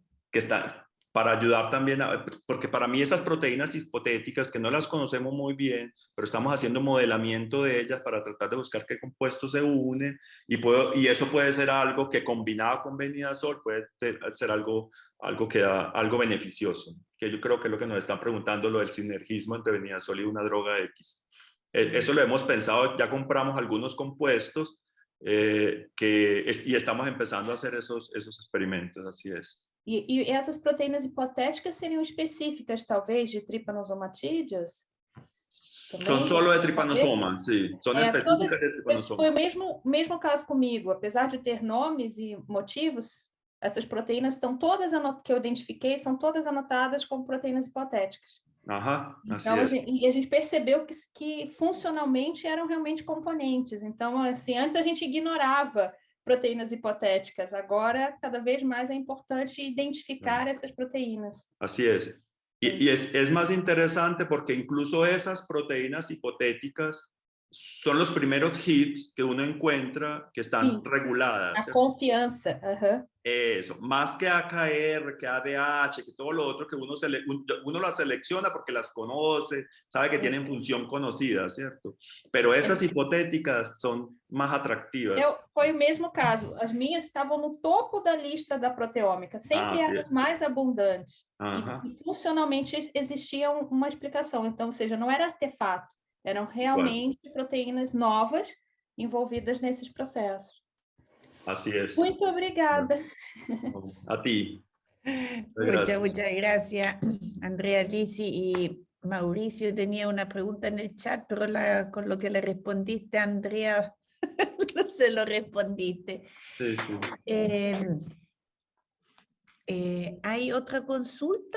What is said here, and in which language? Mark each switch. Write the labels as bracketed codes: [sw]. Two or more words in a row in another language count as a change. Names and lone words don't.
[es] que están para ayudar también, porque para mí esas proteínas hipotéticas que no las conocemos muy bien, pero estamos haciendo modelamiento de ellas para tratar de buscar qué compuestos se unen y eso puede ser algo que combinado con venidazol puede ser algo beneficioso, que yo creo que es lo que nos están preguntando, lo del sinergismo entre venidazol y una droga X. Sí. Eso lo hemos pensado, ya compramos algunos compuestos y estamos empezando a hacer esos experimentos, así es. [pt] E essas proteínas hipotéticas seriam específicas, talvez, de tripanosomatídeos? [es] Son solo de trypanosoma, sí. Son específicas de trypanosoma. [pt] Foi o mesmo caso comigo. Apesar de ter nomes e motivos, essas proteínas estão todas, que eu identifiquei, são todas anotadas como proteínas hipotéticas. Assim então, a gente percebeu que funcionalmente eram realmente componentes. Então, assim, antes a gente ignorava proteínas hipotéticas. Agora, cada vez mais é importante identificar essas proteínas. [es] Así es. Y es más interesante porque incluso esas proteínas hipotéticas son los primeros hits que uno encuentra que están reguladas. La confianza. Eso, más que AKR, que ADH, que todo lo otro que uno las selecciona porque las conoce, sabe que tienen función conocida, ¿cierto? Pero esas hipotéticas son más atractivas. [pt] Foi o mesmo caso. As minhas estavam no topo da lista da proteômica, sempre eram as mais abundantes. E funcionalmente existia uma explicação. Então, ou seja, não era artefato, eram realmente proteínas novas envolvidas nesses processos. [es] Así es. [pt] Muito obrigada. [es] A ti. Muchas gracias, Andrea Lisi. Y Mauricio tenía una pregunta en el chat, pero con lo que le respondiste, Andrea, no se lo respondiste. Sí, sí. ¿Hay otra consulta?